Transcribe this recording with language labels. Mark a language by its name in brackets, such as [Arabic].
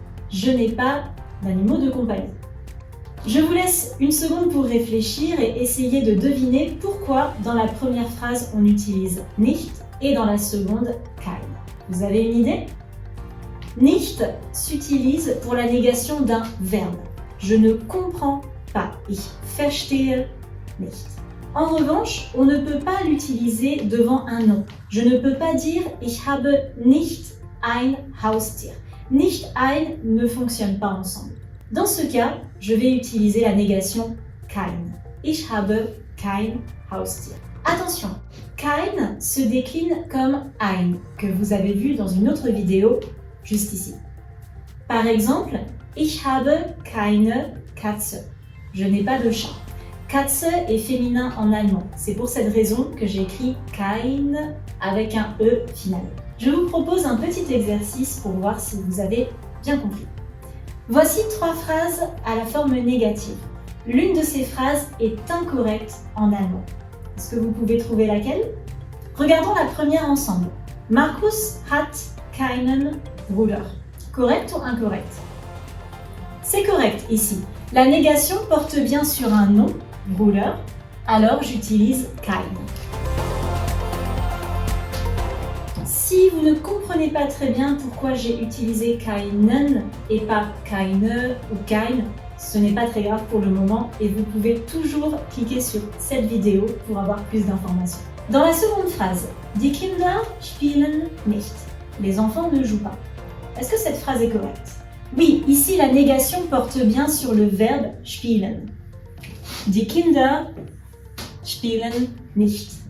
[French] Je n'ai pas d'animaux de compagnie. Je vous laisse une seconde pour réfléchir et essayer de deviner pourquoi dans la première phrase on utilise nicht et dans la seconde kein. Vous avez une idée? Nicht s'utilise pour la négation d'un verbe. Je ne comprends pas. [German] Ich verstehe nicht. [French] En revanche, on ne peut pas l'utiliser devant un nom. Je ne peux pas dire [German] ich habe nicht ein Haustier. [French] Nicht ein ne fonctionne pas ensemble. Dans ce cas, je vais utiliser la négation kein. [German] Ich habe kein Haustier. [French] Attention, kein se décline comme ein, que vous avez vu dans une autre vidéo juste ici. Par exemple, [German] ich habe keine Katze. [French] Je n'ai pas de chat. Katze est féminin en allemand. C'est pour cette raison que j'écris kein avec un E final. Je vous propose un petit exercice pour voir si vous avez bien compris. Voici 3 phrases à la forme négative. L'une de ces phrases est incorrecte en allemand. Est-ce que vous pouvez trouver laquelle? Regardons la première ensemble. [German] Markus hat keinen Bruder. [French] Correct ou incorrect? C'est correct ici. La négation porte bien sur un nom, Bruder, alors j'utilise kein. Si vous ne comprenez pas très bien pourquoi j'ai utilisé keinen et pas keine ou kein, ce n'est pas très grave pour le moment et vous pouvez toujours cliquer sur cette vidéo pour avoir plus d'informations. Dans la seconde phrase, [German] Die Kinder spielen nicht. [French] Les enfants ne jouent pas. Est-ce que cette phrase est correcte? Oui, ici la négation porte bien sur le verbe spielen. [German] Die Kinder spielen nicht.